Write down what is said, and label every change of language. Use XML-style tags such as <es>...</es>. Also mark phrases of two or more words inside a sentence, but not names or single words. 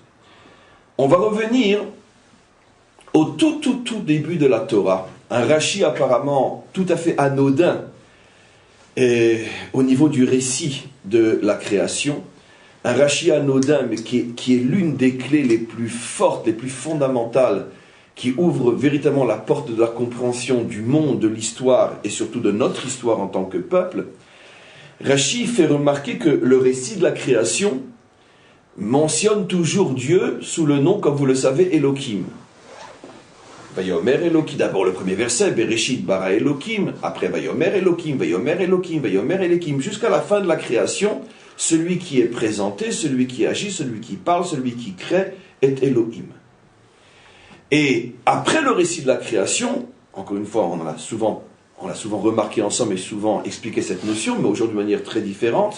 <fr>On va revenir au tout début de la Torah, un Rashi apparemment tout à fait anodin au niveau du récit de la création, un Rashi anodin mais qui est l'une des clés les plus fortes, les plus fondamentales, qui ouvre véritablement la porte de la compréhension du monde, de l'histoire et surtout de notre histoire en tant que peuple. Rashi fait remarquer que le récit de la création mentionne toujours Dieu sous le nom, comme vous le savez, Elohim.</fr> <he>ויאמר אלהים,</he> <fr>d'abord le premier verset,</fr> <he>בראשית ברא אלהים, après ויאמר אלהים, ויאמר אלהים, ויאמר אלהים,</he> <fr>jusqu'à la fin de la création, celui qui est présenté, celui qui agit, celui qui parle, celui qui crée, est Elohim. Et après le récit de la création, encore une fois, on l'a souvent remarqué ensemble et souvent expliqué cette notion, mais aujourd'hui de manière très différente.</fr>